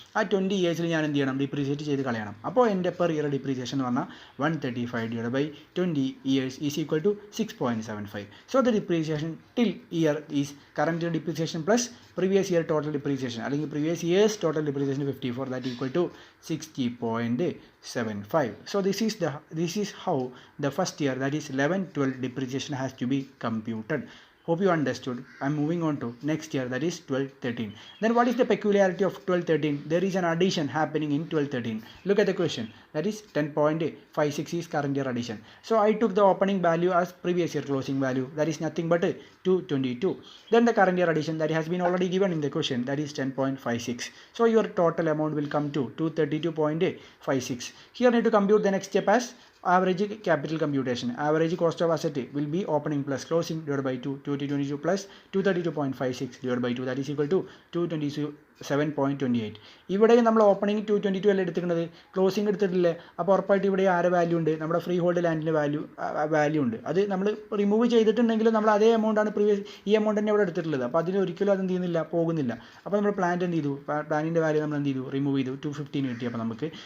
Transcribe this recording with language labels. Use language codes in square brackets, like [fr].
[ml] ആ 20 ഇയേഴ്സിൽ ഞാൻ എന്ത് ചെയ്യണം? ഡിപ്രീസിയേറ്റ് ചെയ്ത് കളയണം. അപ്പോൾ എൻ്റെ പെർ ഇയർ ഡിപ്രീസിയേഷൻ എന്ന് പറഞ്ഞാൽ 135/20 years is equal to 6.75. [en] So the depreciation till year is current depreciation plus previous year total depreciation, അല്ലെങ്കിൽ previous years total depreciation 54, that equal to 60.75. So this is how the first year, that is 11-12 depreciation has to be computed. Hope you understood. I'm moving on to next year, that is 12-13. Then what is the peculiarity of 12-13? There is an addition happening in 12-13. Look at the question. That is 10.56 is current year addition. So I took the opening value as previous year closing value. That is nothing but 222. Then the current year addition that has been already given in the question, that is 10.56. So your total amount will come to 232.56. Here need to compute the next step as average capital computation. Average cost of asset will be opening plus closing divided by 2. 222 plus 232.56 divided by 2, that is equal to 227.28. [ml] ഇവിടെ നമ്മൾ opening 222 അല്ലേ എടുത്തിട്ടുള്ളത്, closing എടുത്തിട്ടില്ലേ? അപ്പോൾ ഉറപ്പായിട്ട് ഇവിടെ ആരെ value ഉണ്ട്? നമ്മുടെ ഫ്രീ ഹോൾഡ് ലാൻഡിൻ്റെ വാല്യൂ ഉണ്ട്. അത് നമ്മൾ റിമൂവ് ചെയ്തിട്ടുണ്ടെങ്കിലും നമ്മൾ അതേ എമൗണ്ടാണ് ഈ എമൗണ്ട് തന്നെ ഇവിടെ എടുത്തിട്ടുള്ളത്. അപ്പോൾ അതിന് ഒരിക്കലും അത് എന്ത് ചെയ്യുന്നില്ല, പോകുന്നില്ല. അപ്പോൾ നമ്മൾ പ്ലാന്റ് എന്ത് ചെയ്തു? പ്ലാനിൻ്റെ വാല്യൂ നമ്മൾ എന്ത് ചെയ്തു? റിമൂവ് ചെയ്തു. 215 കിട്ടി.